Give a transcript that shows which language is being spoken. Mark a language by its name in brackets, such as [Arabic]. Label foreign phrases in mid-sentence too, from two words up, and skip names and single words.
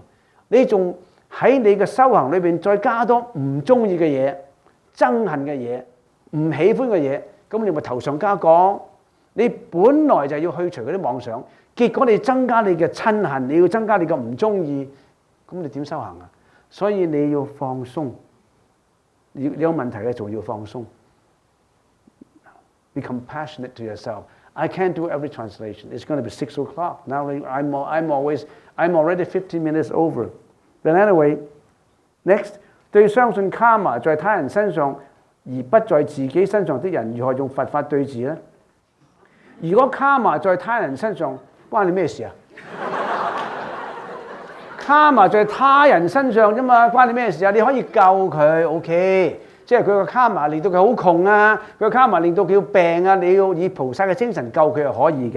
[Cantonese] 你仲喺你嘅修行裏邊再加多唔中意嘅嘢、憎恨嘅嘢、唔喜歡嘅嘢，咁你咪頭上加講。你本來就要去除嗰啲妄想。結果你增加你嘅親恨，你要增加你嘅唔中意，咁你點修行啊？所以你要放鬆，你有問題嘅仲要放鬆。 [English] Be compassionate to yourself. I can't do every translation. It's going to be 6 o'clock. Now I'm already 15 minutes over. But anyway, next [Cantonese] 對相信 karma 在他人身上而不在自己身上的人，如何用佛法對治呢？如果 karma 在他人身上，關你咩事啊？卡瑪在他人身上啫嘛，關你咩事啊？你可以救佢 ，OK， 即係佢個卡瑪令到佢好窮啊，佢個卡瑪令到佢要病啊，你要以菩薩嘅精神救佢係可以嘅。